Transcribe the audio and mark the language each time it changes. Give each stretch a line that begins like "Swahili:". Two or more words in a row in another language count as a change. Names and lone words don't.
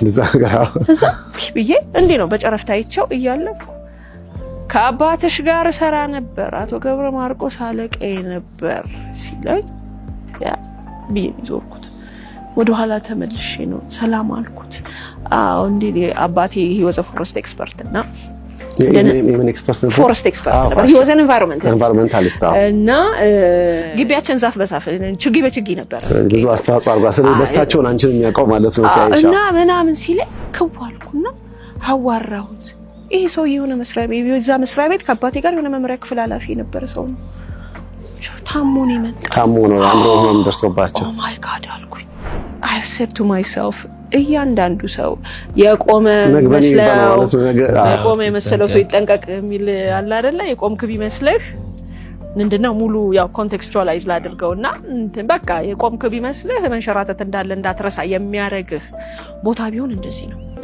Amharic: እዛ ብዬ እንዴ ነው በጨረፍታ አይቸው እያለኩ ከአባትሽ ጋር ሰራ ነበር አቶ ገብረ ማርቆስ አለቀይ ነበር ሲለኝ ያ ቢኒ ዞርኩት ወደኋላ ተመልሼ ነው ሰላም አልኩት። አዎ እንዴ አባቴ
English: he was a forest expert
Amharic: እና የምን ኤክስፐርት ነበር?
English: forest expert
Amharic: ነበር።
English: he was an
Amharic: environmentalist እና ግቢያችን ዛፍ በዛፍ ችግኝ በችግኝ ነበር። ብዙ አስተዋጽኦ አድርጓል። ስለዚህ ደስታቸውን አንቺን የሚያውቀው ማለት ነው ሲያይሻ እና ምናምን ሲለኝ ክዋልኩና አዋራሁት። ይሄ ሰው የሆነ መስሪያ ቤት የዛ መስሪያ ቤት ከአባቴ ጋር የሆነ መምሪያ ክፍል ኃላፊ የነበረ ሰው ነው። ታሞ ነው የመጣው። ታሞ ነው አምሮ ነው ደርሶባቸው
English: oh my god
Amharic: አልኩኝ።
English: I said to myself
Amharic: እያንዳንዱ ሰው የቆመ መሰለው ሰው ይጠንቀቅ የሚል አለ አይደለ? የቆምክ ቢመስልህ ምንድነው ሙሉ ያው ኮንቴክስቹአላይዝ ላድርገውና በቃ የቆምክ ቢመስልህ መንሸራተት እንዳለ እንዳትረሳ የሚያረግህ ቦታ ቢሆን እንደዚህ ነው።